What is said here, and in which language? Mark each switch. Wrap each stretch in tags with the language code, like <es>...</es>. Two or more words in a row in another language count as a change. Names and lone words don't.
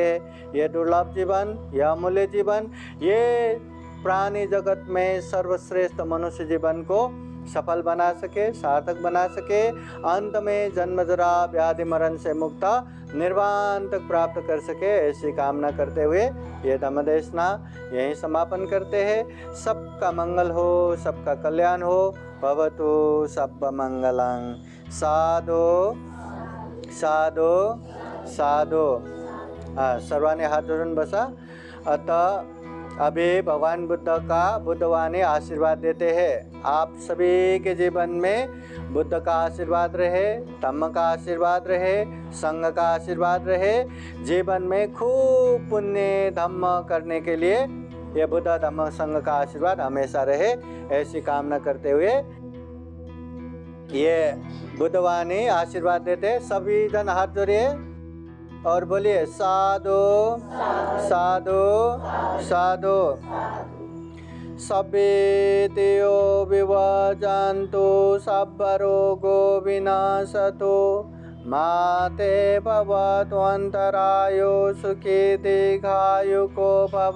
<hi>ये दुर्लभ जीवन, यह अमूल्य जीवन, ये प्राणी जगत में सर्वश्रेष्ठ मनुष्य जीवन को सफल बना सके, सार्थक बना सके, अंत में जन्म जरा व्याधि मरण से मुक्त निर्वाण तक प्राप्त कर सके, ऐसी कामना करते हुए ये धम्मदेशना यहीं समापन करते हैं। सबका मंगल हो, सबका कल्याण हो।</hi> <pi>भवतु सब मंगलं। साधु साधु साधु।</pi> <mr>सर्वाने हाथ जोड़न बसा।</mr> <hi>अतः अभी भगवान बुद्ध का बुद्धवाणी आशीर्वाद देते हैं। आप सभी के जीवन में बुद्ध का आशीर्वाद रहे, धम्म का आशीर्वाद रहे, संघ का आशीर्वाद रहे। जीवन में खूब पुण्य धम्म करने के लिए ये बुद्ध धम्म संघ का आशीर्वाद हमेशा रहे, ऐसी कामना करते हुए ये बुद्धवाणी आशीर्वाद देते। सभी जन हाथ जोड़िए और बोलिए</hi> <pi>साधु साधु साधु। सभे देयो विवजन्तु सब्बरोगो विनाशतु माते भवतु अन्तरायो सुखी दीर्घायुको भव।</pi>